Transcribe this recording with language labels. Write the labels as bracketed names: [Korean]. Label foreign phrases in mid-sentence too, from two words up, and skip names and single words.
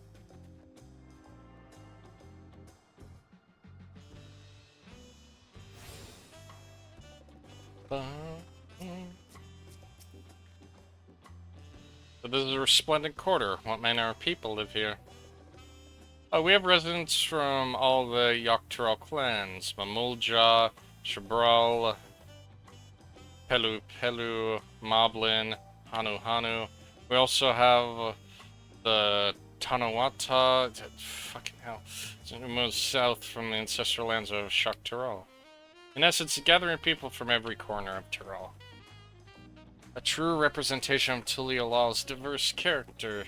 [English] So this is a resplendent quarter. What manner of people live here? We have residents from all the Yoctoral clans. Mamulja, Shabral, Pelu Pelu, Moblin, Hanu Hanu. We also have the Tanawata. Fucking hell. It moves south from the ancestral lands of Shaktiral. In essence, a gathering of people from every corner of Tyrol. A true representation of Tulialal's diverse character.